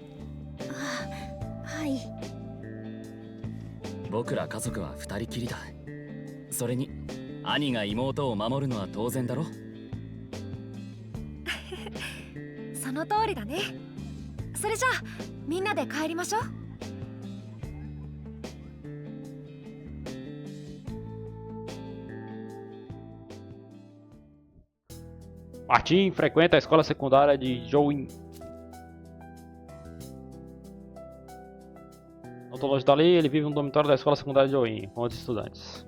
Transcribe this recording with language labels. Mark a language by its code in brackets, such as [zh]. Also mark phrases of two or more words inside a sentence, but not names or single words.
[ja] はい。僕ら家族は二人きりだ。それに兄が妹を守るのは当然だろ。その通りだね。それじゃあみんなで帰りましょう。 [pt] Martin frequenta a escola secundária de Jouin. Não tô longe dali, ele vive no dormitório da escola secundária de Jouin, com outros estudantes.